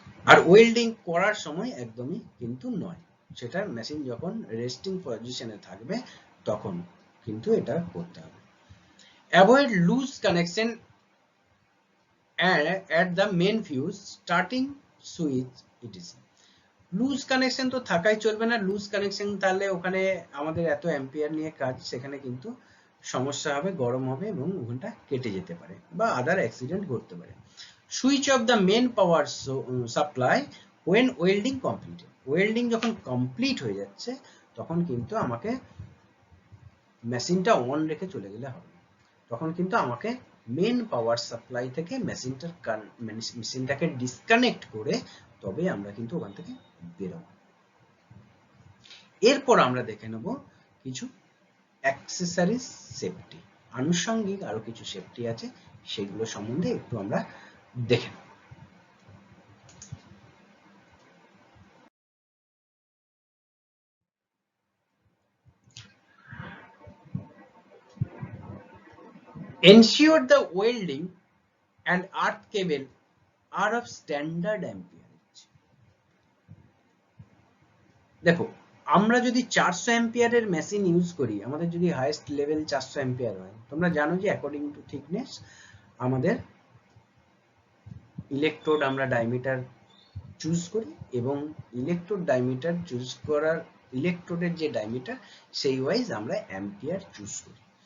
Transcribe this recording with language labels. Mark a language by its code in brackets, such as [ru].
[bn] আর welding করার সময় একদমই কিন্তু নয়, সেটা মেশিন যখন রেস্টিং পজিশনে থাকবে তখন কিন্তু এটা করতে হবে। [en] Avoid loose connection at the main fuse, starting switch etc. [bn] Loose connection তো থাকাই চলবে না। লুজ কানেকশন তাহলে ওখানে আমাদের এত অ্যাম্পিয়ার নিয়ে কাজ, সেখানে কিন্তু সমস্যা হবে, গরম হবে এবং ওখানটা কেটে যেতে পারে বা আদার অ্যাক্সিডেন্ট ঘটতে পারে। [en] Switch off the main power supply when welding completed. [bn] Welding যখন কমপ্লিট হয়ে যাচ্ছে তখন কিন্তু আমাকে মেশিনটা অন রেখে চলে গেলে হবে, তখন কিন্তু আমাকে মেন পাওয়ার সাপ্লাই থেকে মেশিনটাকে ডিসকানেক্ট করে তবে আমরা কিন্তু ওখান থেকে বেরোবো। এরপর আমরা দেখে নেব কিছু অ্যাক্সেসরিজ সেফটি, আনুষঙ্গিক আরো কিছু সেফটি আছে, সেগুলো সম্বন্ধে একটু আমরা দেখে নেব। [en] Ensure the welding and earth cable are of standard amperage. [bn] দেখো, আমরা যদি 400 অ্যাম্পিয়ারের মেশিন ইউজ করি, আমাদের যদি হাইয়েস্ট লেভেল 400 অ্যাম্পিয়ার হয়, তোমরা জানো যে অ্যাকর্ডিং টু থিকনেস আমাদের ইলেকট্রোড আমরা ডায়ামিটার চুজ করি, এবং ইলেকট্রোড ডায়ামিটার চুজ করার, ইলেকট্রোডের যে ডায়ামিটার সেই ওয়াইজ আমরা অ্যাম্পিয়ার চুজ করি।